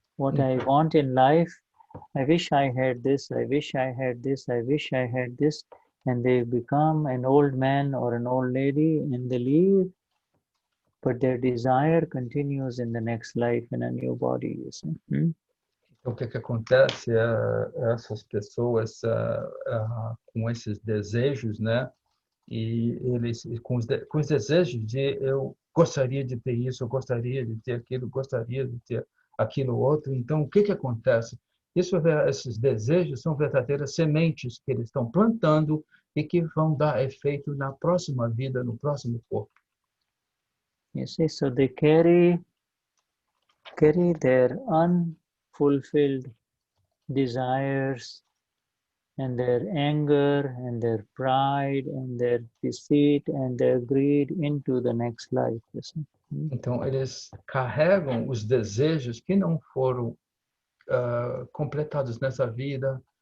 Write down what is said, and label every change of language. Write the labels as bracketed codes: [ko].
[en] What I want in life, I wish I had this, I wish I had this, I wish I had this, and they become an old man or an old lady and they leave, but their desire continues in the next life in a new body, you see. [pt] Então, o que acontece essas pessoas com esses desejos, né? E eles com os desejos de eu gostaria de ter isso, eu gostaria de ter aquilo, gostaria de ter aquilo outro. Então, o que acontece? Esses desejos são verdadeiras sementes que eles estão plantando e que vão dar efeito na próxima vida, no próximo corpo. [en] You see, so they carry their unfulfilled desires and their anger and their pride and their deceit and their greed into the next life. You see? [pt] Então, eles carregam os desejos que não foram completados nessa vida.